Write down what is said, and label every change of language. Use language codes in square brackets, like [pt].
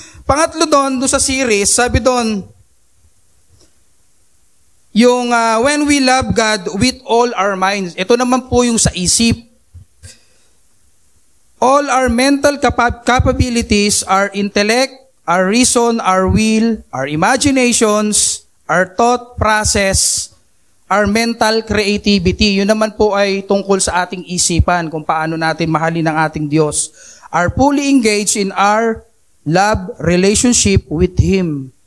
[tl] Pangatlo doon sa series, sabi doon, yung [en] when we love God with all our minds. [tl] Ito naman po yung sa isip. [en] All our mental capabilities, our intellect, our reason, our will, our imaginations, our thought process, our mental creativity. [tl] Yun naman po ay tungkol sa ating isipan, kung paano natin mahalin ang ating Diyos. [en] Are fully engaged in our love relationship with Him.